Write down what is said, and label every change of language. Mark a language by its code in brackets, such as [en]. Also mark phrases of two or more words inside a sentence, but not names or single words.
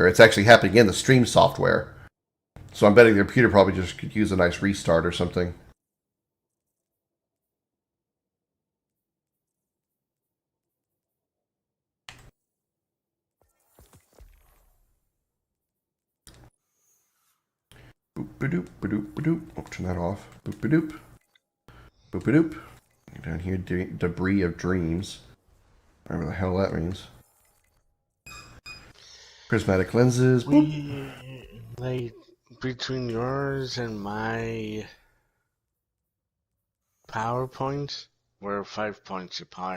[en] It's actually happening in the stream software. So I'm betting the computer probably just could use a nice restart or something. Boop-a-doop, ba-doop, ba-doop. I'll turn that off. Boop-a-doop. Boop-a-doop. Down here, debris of dreams. Whatever the hell that means. Prismatic lenses. Like, between yours and my PowerPoint, we're 5 points apart.